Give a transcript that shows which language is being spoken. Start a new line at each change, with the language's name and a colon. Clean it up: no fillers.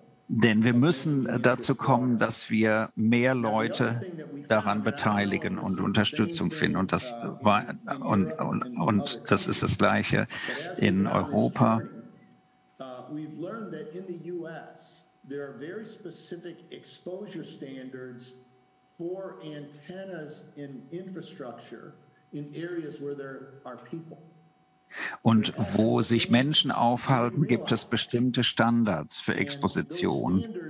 German: Denn wir müssen dazu kommen, dass wir mehr Leute daran beteiligen und Unterstützung finden. Und das ist das Gleiche in Europa.
English: We've learned that in the US, there are very specific exposure standards for antennas in infrastructure in areas where there are people.
German: Und wo sich Menschen aufhalten, gibt es bestimmte Standards für Exposition.